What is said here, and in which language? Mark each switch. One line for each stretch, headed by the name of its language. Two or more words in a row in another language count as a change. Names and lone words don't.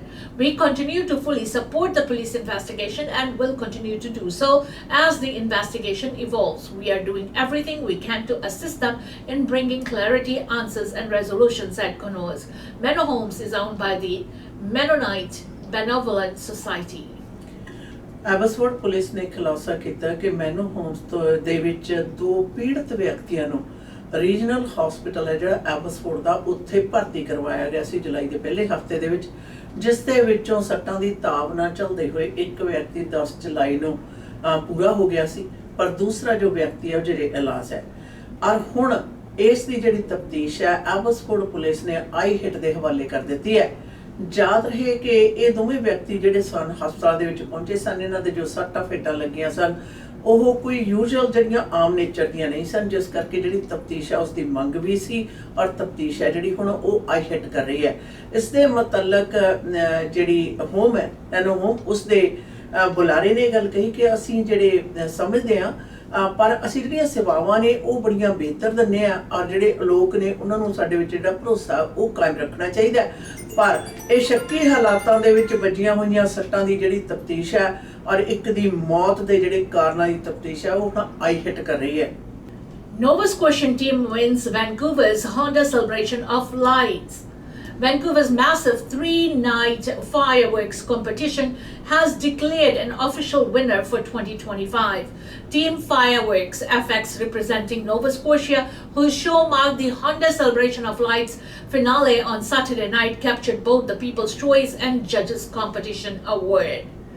English: We continue to fully support the police investigation and will continue to do so as the investigation evolves. We are doing everything we can to assist them in bringing clarity, answers and resolution, said Konos. Menno Homes is owned by the Mennonite Benevolent Society.
Punjabi: ਐਬਸਫੋਰਡ ਪੁਲਿਸ ਨੇ ਖੁਲਾਸਾ ਕੀਤਾ ਕਿ ਮੈਨੋ ਹੋਮਸ ਦੇ ਵਿੱਚ ਦੋ ਪੀੜਤ ਵਿਅਕਤੀਆਂ ਨੂੰ ਰੀਜਨਲ ਹਸਪੀਟਲ ਹੈ ਜਿਹੜਾ ਐਬਸਫੋਰਡ ਦਾ ਉੱਥੇ ਭਰਤੀ ਕਰਵਾਇਆ ਗਿਆ ਸੀ ਜੁਲਾਈ ਦੇ ਪਹਿਲੇ ਹਫਤੇ ਦੇ ਵਿੱਚ, ਜਿਸ ਦੇ ਵਿੱਚੋਂ ਸੱਟਾਂ ਦੀ ਤਾਬ ਨਾਲ ਚੱਲਦੇ ਹੋਏ ਇੱਕ ਵਿਅਕਤੀ 10 ਜੁਲਾਈ ਨੂੰ ਪੂਰਾ ਹੋ ਗਿਆ ਸੀ, ਪਰ ਦੂਸਰਾ ਜੋ ਵਿਅਕਤੀ ਹੈ ਉਹ ਜਿਹੜੇ ਇਲਾਜ ਹੈ। ਔਰ ਹੁਣ ਇਸ ਦੀ ਜਿਹੜੀ ਤਫਤੀਸ਼ ਹੈ ਐਬਸਫੋਰਡ ਪੁਲਿਸ ਨੇ ਆਈਹਿਟ ਦੇ ਹਵਾਲੇ ਕਰ ਦਿੱਤੀ ਹੈ। ਯਾਦ ਰਹੇ ਕਿ ਇਹ ਦੋਵੇਂ ਵਿਅਕਤੀ ਜਿਹੜੇ ਸਨ ਹਸਪਤਾਲ ਦੇ ਵਿੱਚ ਪਹੁੰਚੇ ਸਨ, ਇਨ੍ਹਾਂ ਦੇ ਜੋ ਸੱਟਾਂ ਫੇਟਾਂ ਲੱਗੀਆਂ ਸਨ ਉਹ ਕੋਈ ਯੂਜ਼ੂਅਲ ਜਿਹੜੀਆਂ ਆਮ ਨੇਚਰ ਦੀਆਂ ਨਹੀਂ ਸਨ, ਜਿਸ ਕਰਕੇ ਜਿਹੜੀ ਤਫਤੀਸ਼ ਹੈ ਉਸ ਦੀ ਮੰਗ ਵੀ ਸੀ ਔਰ ਤਫਤੀਸ਼ ਹੈ ਜਿਹੜੀ ਹੁਣ ਉਹ ਆਈਹਿਟ ਕਰ ਰਹੀ ਹੈ। ਇਸ ਦੇ ਮੁਤਲਕ ਜਿਹੜੀ ਹੋਮ ਹੈ ਐਨੋ ਹੋਮ ਉਸ ਦੇ ਬੁਲਾਰੇ ਨੇ ਗੱਲ ਕਹੀ ਕਿ ਅਸੀਂ ਜਿਹੜੇ ਸਮਝਦੇ ਹਾਂ ਪਰ ਅਸੀਂ ਜਿਹੜੀਆਂ ਸੇਵਾਵਾਂ ਨੇ ਉਹ ਬੜੀਆਂ ਬਿਹਤਰ ਦਿੰਦੇ ਆ ਔਰ ਜਿਹੜੇ ਲੋਕ ਨੇ ਉਹਨਾਂ ਨੂੰ ਸਾਡੇ ਵਿੱਚ ਜਿਹੜਾ ਭਰੋਸਾ ਉਹ ਕਾਇਮ ਰੱਖਣਾ ਚਾਹੀਦਾ। ਪਰ ਇਹ ਸ਼ੱਕੀ ਹਾਲਾਤਾਂ ਦੇ ਵਿੱਚ ਵੱਜੀਆਂ ਹੋਈਆਂ ਸੱਟਾਂ ਦੀ ਜਿਹੜੀ ਤਫਤੀਸ਼ ਹੈ ਔਰ ਇੱਕ ਦੀ ਮੌਤ ਦੇ ਜਿਹੜੇ ਕਾਰਨਾਂ ਦੀ ਤਫਤੀਸ਼ ਹੈ ਉਹ ਹੁਣ ਆਈਹਿਟ ਕਰ ਰਹੀ ਹੈ।
English: Nova Scotian team wins Vancouver's Honda Celebration of Lights. Vancouver's massive 3-night fireworks competition has declared an official winner for 2025. Team Fireworks FX, representing Nova Scotia, whose show marked the Honda Celebration of Lights finale on Saturday night, captured both the People's Choice and Judges Competition Award.